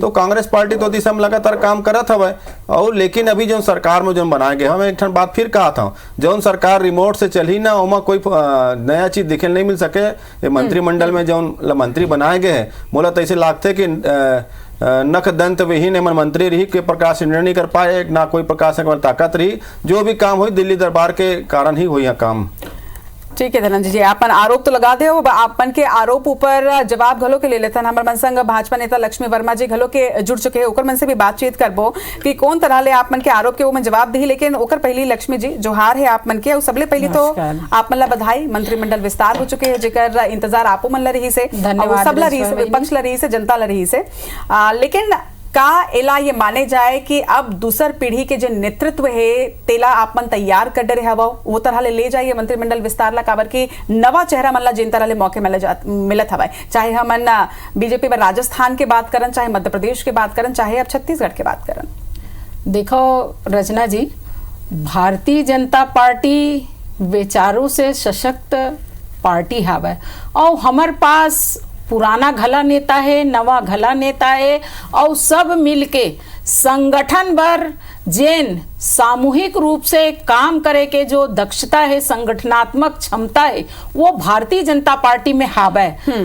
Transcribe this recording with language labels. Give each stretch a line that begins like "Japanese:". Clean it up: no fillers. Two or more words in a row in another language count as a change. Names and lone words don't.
Chhattisgarhi: तो कांग्रेस पार्टी तो दिशा में लगातार काम करत हवा। और लेकिन अभी जो सरकार में जो बनाए गए, हम एक बात फिर कहा था, जो सरकार रिमोट से चली ना ओमा कोई नया चीज दिखे नहीं मिल सके। मंत्रिमंडल में जो मंत्री बनाए गए हैं, बोला तो ऐसे लागते कि नख दंत विहीन मन मंत्री रही के प्रकार से निर्णय कर पाए, ना कोई प्रकार से ताकत रही, जो भी काम हुई दिल्ली दरबार के कारण ही हुई काम। ठीक है धनंजय जी, आपन आरोप तो लगा दे हो, आपन के आरोप ऊपर जवाब घलो के ले लेते हैं। हमारे मन संग भाजपा नेता लक्ष्मी वर्मा जी घलो के जुड़ चुके हैं, ओकर मन से भी बातचीत करबो कि कौन तरह ले आप मन के आरोप के वो मन जवाब दी। लेकिन ओकर पहली लक्ष्मी जी जोहार है आप मन के, सबले पहली तो आप मन ला बधाई, मंत्रिमंडल विस्तार हो चुके हैं जेकर इंतजार आपो मन ला रही से, सब ला रही से, विपक्ष ला रही से, जनता ला रही से। लेकिन का एला ये माने जाए कि अब दूसर पीढ़ी के जो नेतृत्व है तेला आप मन तैयार कर रहे हवा, वो तरह ले जाइए मंत्रिमंडल विस्तार ला, काबर की नवा चेहरा मन ला जिन तरह ले मौके मिलत हवा, चाहे हम बीजेपी में राजस्थान के बात करन, चाहे मध्य प्रदेश के बात करन, चाहे अब छत्तीसगढ़ के बात करन। देखो रचना जी, भारतीय जनता पार्टी विचारों से सशक्त पार्टी हवा, और हमारे पास पुराना घला नेता है, नवा घला नेता है, और सब मिलके संगठन पर जेन सामूहिक रूप से काम करे के जो दक्षता है, संगठनात्मक क्षमता है, वो भारतीय जनता पार्टी में हाव है।